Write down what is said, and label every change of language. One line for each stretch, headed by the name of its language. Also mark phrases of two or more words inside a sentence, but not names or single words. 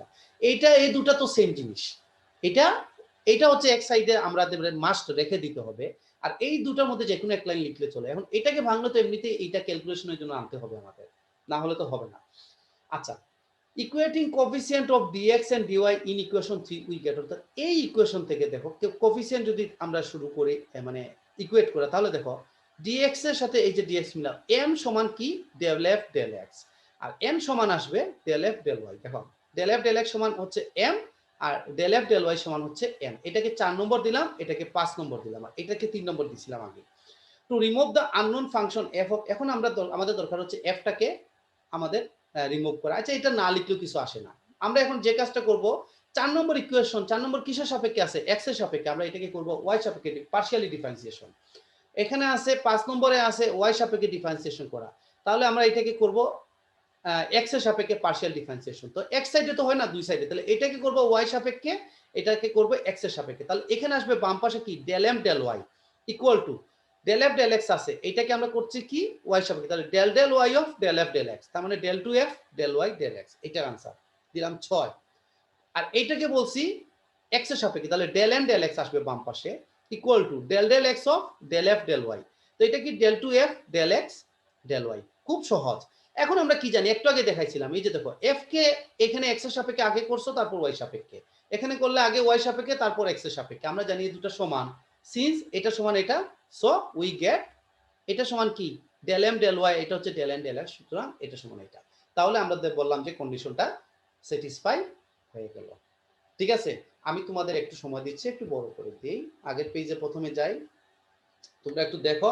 Bangla: এইটা এই দুটো তো সেম জিনিস, এটা এইটা হচ্ছে এক সাইডে আমরা মাস্ট রেখে দিতে হবে, আর এই দুটার মধ্যে যে কোনো এক লাইন লিখলে চলে। এখন এটাকে ভাঙলে তো এমনিতেই এইটা ক্যালকুলেশনের জন্য আনতে হবে আমাদের, না হলে তো হবে না।
English: আচ্ছা, equating coefficient of dx and dy in equation 3 we get,
Bangla: অর্থাৎ এই ইকুয়েশন থেকে দেখো কোফিসিয়েন্ট যদি আমরা শুরু করি মানে ইকুয়েট করা, তাহলে দেখো dx এর সাথে এই যে dx মিলাম, m সমান কি
English: del f del x,
Bangla: আর m সমান আসবে
English: del f del y।
Bangla: দেখো
English: del f del x
Bangla: সমান হচ্ছে m, আর
English: del f del y
Bangla: সমান হচ্ছে m। এটাকে 4 নম্বর দিলাম, এটাকে 5 নম্বর দিলাম, আর এটাকে 3 নম্বর দিছিলাম আগে।
English: to remove the unknown function f of,
Bangla: এখন আমরা আমাদের দরকার হচ্ছে f টাকে আমাদের রিমুভ করা। আচ্ছা, এটা না লিখলেও কিছু আসে না। আমরা এখন যে কাজটা করব, 4 নম্বর ইকুয়েশন, 4 নম্বর কিসের সাপেক্ষে আছে, x এর সাপেক্ষে, আমরা এটাকে করব y সাপেক্ষে
English: partially differentiation.
Bangla: এখানে আছে 5 নম্বরে আছে y সাপেক্ষে ডিফারেন্সিয়েশন করা, তাহলে আমরা এটাকে করব x এর সাপেক্ষে
English: partial differentiation.
Bangla: তো এক সাইডে তো হয় না, দুই সাইডে, তাহলে এটাকে করব y সাপেক্ষে, এটাকে করব x এর সাপেক্ষে। তাহলে এখানে আসবে বাম পাশে কি
English: del m del y equal to del f del x
Bangla: আছে, এটাকে আমরা করছি কি y সাপেক্ষে, তাহলে
English: del del y of del f del x,
Bangla: তার মানে
English: del 2f del y del x,
Bangla: এটার आंसर দিলাম 6। আর এইটাকে বলছি x এর সাপেক্ষে, তাহলে
English: del m del x
Bangla: আসবে বাম পাশে
English: equal to del del x of del f del y.
Bangla: তো এটা কি
English: del 2f del x del y,
Bangla: খুব সহজ। এখন আমরা কি জানি, একটু আগে দেখাইছিলাম, এই যে দেখো f কে এখানে x এর সাপেক্ষে আগে করছো, তারপর y সাপেক্ষে, এখানে করলে আগে y সাপেক্ষে তারপর x এর সাপেক্ষে। আমরা জানি এই দুটো সমান, সিন্স এটা সমান এটা,
English: so we get
Bangla: এটা সমান কি
English: del m del y,
Bangla: এটা হচ্ছে
English: del n del x,
Bangla: সুতরাং এটা সমান এটা। তাহলে আমরা বললাম যে কন্ডিশনটা স্যাটিসফাই হয়ে গেল। ঠিক আছে, আমি তোমাদের একটু সময় দিচ্ছি, একটু বড় করে দিই, আগের পেজে প্রথমে যাই, তোমরা একটু দেখো।